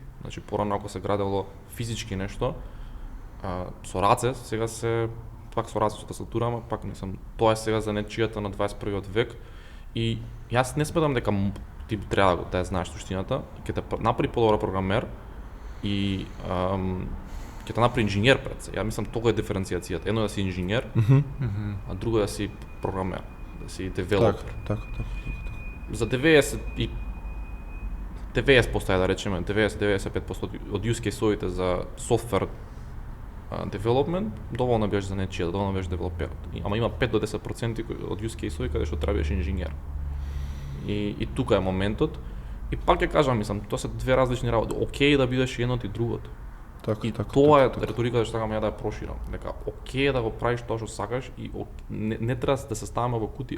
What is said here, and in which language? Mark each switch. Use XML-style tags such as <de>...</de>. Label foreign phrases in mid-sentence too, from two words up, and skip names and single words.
<mk>Значи порано ако се градело физички нешто со раце, сега се пак со раце со тастатура, ама пак мислам тоа е сега за нечијата на 21 век и јас не сметам дека ти треба да ја знаеш суштината, ќе те направи подобар програмер и ќе те направи инженер пред се. Ја мислам тоа е диференцијацијата. Едно е да си инженер, а друго е да си програмер, да си девелопер. Така. За 90% да речеме, 90-95% од</mk> <en>use case-</en> <mk>овите за</mk> <en>software development</en> <mk>доволно беше за нечија, доволно беше девелоперот. Ама има 5 до 10% од</mk> <en>use case-</en> <mk>ови каде што треба да бидеш инженер. И тука е моментот. И пак ќе кажам, мислам, тоа се две различни работи. Океј да бидеш едното и другото. Тоа е реториката што сакам ја да ја проширам. Дека океј да го правиш тоа што сакаш и не треба да се ставаме во кутија.</mk>